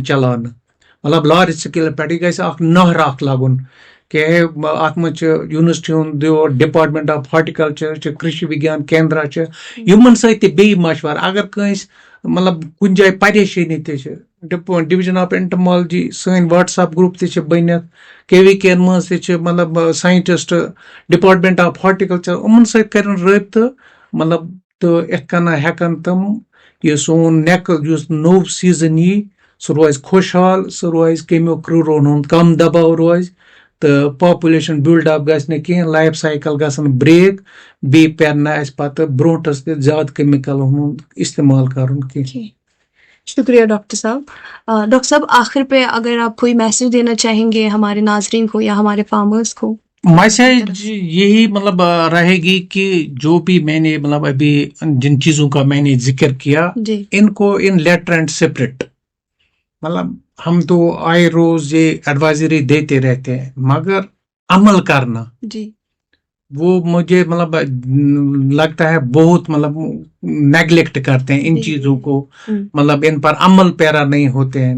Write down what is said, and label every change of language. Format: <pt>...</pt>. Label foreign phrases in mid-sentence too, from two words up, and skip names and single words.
<ks>چلاونہٕ مطلب لارج سکیلس پٮ۪ٹھ یہِ گژھِ اکھ نہر اکھ لگُن کہ اتھ منٛز چھِ یونیورسٹی ہُنٛد</ks> <en>department of horticulture</en> <ks>چھِ کرشی وگیان کیندرا چھِ یِمن سۭتۍ تہِ بیٚیہِ مشورٕ اگر کٲنٛسہِ مطلب کُنہِ جایہِ پریشٲنی تہِ چھِ</ks> <en>division of entomology</en> <ks>سٲنۍ وٹس ایپ گروپ تہِ چھِ بٔنِتھ کے وی کے منٛز تہِ چھِ مطلب ساینٹسٹ</ks> <en>department of horticulture</en> <ks>یِمن سۭتۍ کرن رٲبطہٕ مطلب تہٕ یِتھ کٔنۍ ہٮ۪کن تِم یہِ سون نٮ۪کہٕ یُس نوٚو سیٖزن یی سُہ روزِ خۄشحال سُہ روزِ کیٚمیو کرٛوٗرن ہُنٛد کم دباو روزِ تہٕ</ks> <en>population build up</en> <ks>گژھِ نہٕ کینٛہہ</ks> <en>life cycle</en> <ks>گژھن بریک بیٚیہِ پٮ۪ر نہٕ اَسہِ پتہٕ برونٛٹھس تہِ زیادٕ کیمِکل ہُنٛد استعمال کرُن کینٛہہ.</ks> <ur>شکریہ ڈاکٹر صاحب. ڈاکٹر صاحب آخر پہ اگر آپ کوئی میسج دینا چاہیں گے ہمارے ناظرین کو یا ہمارے فارمرز کو. میسج یہی مطلب رہے گی کہ جو بھی میں نے مطلب ابھی جن چیزوں کا میں نے ذکر کیا ان کو</ur> <en>in letter and spirit</en> <ur>مطلب ہم تو آئے روز یہ ایڈوائزری دیتے رہتے ہیں مگر عمل کرنا وہ مجھے مطلب لگتا ہے بہت مطلب نیگلیکٹ کرتے ہیں ان چیزوں کو مطلب ان پر عمل پیرا نہیں ہوتے ہیں.</ur>